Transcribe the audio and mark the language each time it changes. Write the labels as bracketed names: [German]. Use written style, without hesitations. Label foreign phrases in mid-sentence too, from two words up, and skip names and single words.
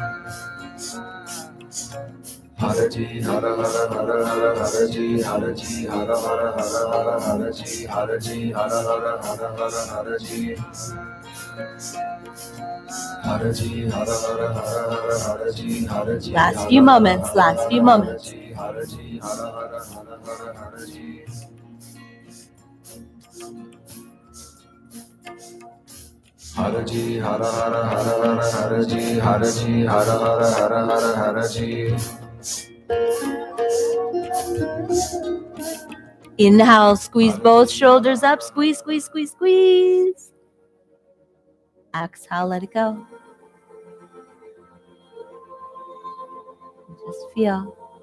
[English] Haraji, hara hara hara hara haraji, haraji, hara hara hara hara haraji, haraji, hara hara hara hara haraji. Haraji, hara hara hara hara haraji, haraji. Last few moments, last few moments. Haraji, hara hara hara hara haraji. Haraji, hara hara hara hara haraji, haraji, hara hara hara hara haraji. Inhale, squeeze both shoulders up, squeeze, squeeze, squeeze, squeeze. Exhale, let it go. Just feel.